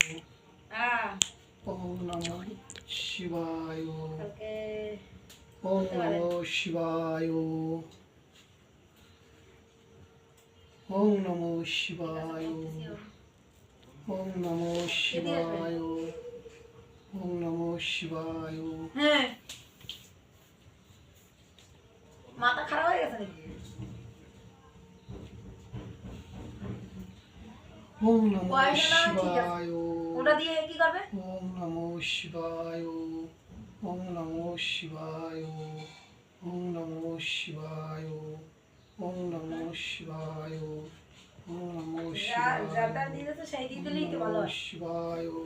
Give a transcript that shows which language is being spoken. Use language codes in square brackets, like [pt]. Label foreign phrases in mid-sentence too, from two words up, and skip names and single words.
[sa] ॐ नमो शिवाय, ॐ नमो शिवाय, ॐ नमो शिवाय, ॐ नमो शिवाय, ॐ नमो शिवाय। [bn] মাথা খারাপ হয়ে গেছে নাকি? [sa] ॐ नमो शिवाय, [bn] ওটা দিয়ে কি করবে? [sa] ॐ नमो शिवाय, ॐ नमो शिवाय, ॐ नमो शिवाय, ॐ नमो शिवाय, ॐ नमो शिवाय, [bn] যারটা দিয়েছে সেই দিয়ে দিলেই তো ভালো হয়। [sa] শিবায়।